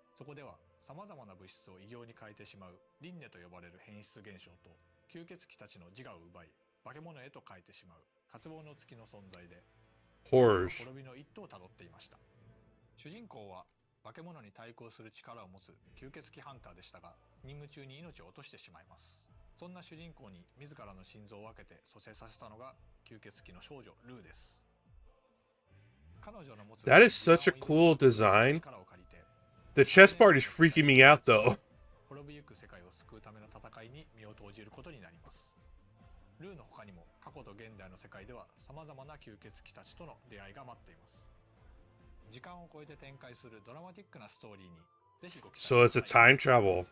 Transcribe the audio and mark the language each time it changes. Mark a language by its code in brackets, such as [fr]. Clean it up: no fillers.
[ja] そこでは様々な物質を異形に変えてしまう輪廻と呼ばれる変質現象と吸血鬼たちの自我を奪い化け物へと変えてしまう渇望の月の存在で滅びの一途をたどっていました。主人公は化け物に対抗する力を持つ吸血鬼ハンターでしたが任務中に命を落としてしまいます。そんな主人公に自らの心臓を分けて蘇生させたのが吸血鬼の少女ルーです。 [en] That is such a cool design. The chest part is freaking me out though. [ja] 滅びゆく世界を救うための戦いに身を投じることになります。ルーの他にも過去と現代の世界では様々な吸血鬼たちとの出会いが待っています。時間を超えて展開するドラマティックなストーリーにぜひご期待ください。 [en] So it's a time travel.